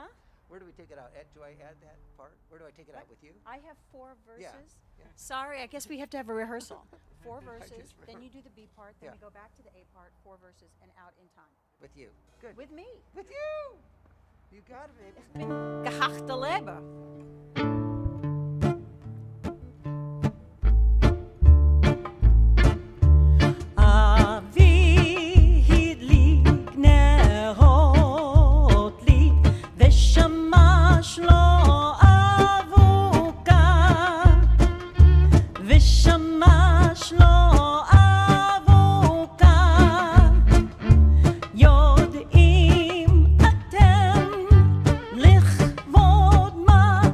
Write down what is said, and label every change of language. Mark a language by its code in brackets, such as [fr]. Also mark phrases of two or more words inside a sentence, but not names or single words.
[en] Where do we take it out? Do I add that part? Where do I take it out with you? I have 4 verses. Yeah. Sorry, I guess we have to have a rehearsal. 4 verses, then you do the B part, then Yeah. we go back to the A part, 4 verses, and out in time. With you. Good. With me. With you. You got it, baby. [yi] איך בין געהאַקטע לעבער. [he] אבי הדליק נרות לי ושמש לו אבוקה ושמש לו אבוקה יודעים אתם לכבוד מה